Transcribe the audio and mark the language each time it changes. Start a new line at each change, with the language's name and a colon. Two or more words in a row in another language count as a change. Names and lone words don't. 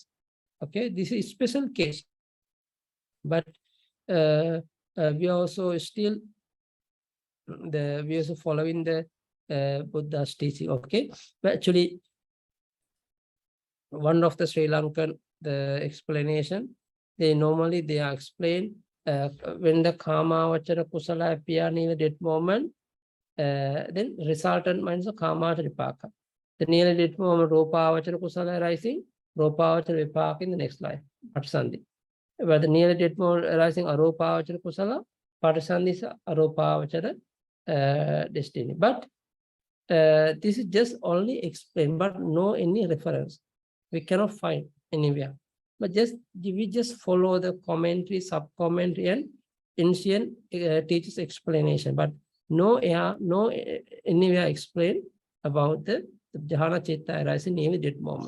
English: Okay, this is a special case, but we are also still we also following the Buddha's teaching. Okay, but actually one of the Sri Lankan the explanation, they are explained when the
Pali: karma vachara kusala
English: appear near that moment, then resultant minds of
Pali: karma vipaka.
English: The near that moment
Pali: rupa vachara kusala
English: arising,
Pali: rupa vachara vipaka
English: in the next life, patisandhi. But the near that moment arising
Pali: arupa vachara kusala,
English: patisandhi is
Pali: arupa vachara
English: destiny. But this is just only explained, but no any reference. We cannot find anywhere. But we just follow the commentary, sub-commentary, and ancient teacher's explanation. But no anywhere explained about the
Pali: jhana chitta
English: arising in that moment.